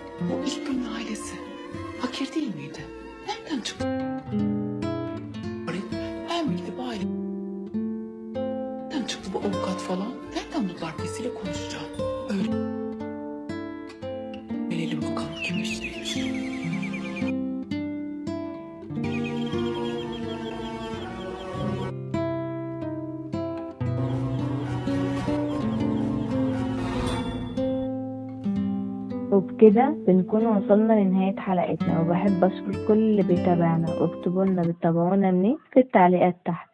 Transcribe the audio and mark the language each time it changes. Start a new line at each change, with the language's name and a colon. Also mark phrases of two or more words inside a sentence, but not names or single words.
Turkish: Bu İlknur'un ailesi fakir değil miydi? Nereden çıktı? Ben mi gidip aile? Nereden çıktı bu avukat falan? Nereden buldular birisiyle konuşacağım? Öğrenelim bakalım kimmiş neymiş.
Arabic: وبكده بنكون وصلنا لنهاية حلقتنا، وبحب أشكر كل اللي بيتابعنا، واكتبوا لنا بتتابعونا منين في التعليقات تحت.